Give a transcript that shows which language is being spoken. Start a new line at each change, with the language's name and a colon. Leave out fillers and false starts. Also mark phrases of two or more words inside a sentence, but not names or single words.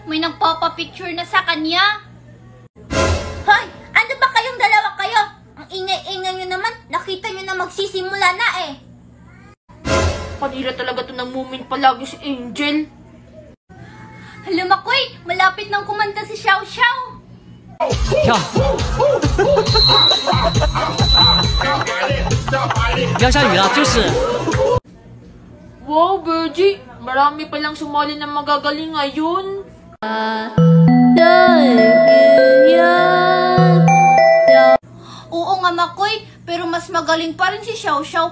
Filipino: May nagpapa-picture na sa kanya. Hoy, ano ba kayong dalawa kayo? Ang ingay-ingay nyo naman, nakita nyo na magsisimula na eh. Kanila talaga to ng moment palagi si Angel. Hala Makoy, malapit nang kumanta si Xiao Xiao.
Chinese: 跳。不要下雨了，就是。
Filipino: Wow Virgie, marami palang sumali ng magagaling ngayon. Oo nga Makoy, pero mas magaling pa rin si Xiao Xiao.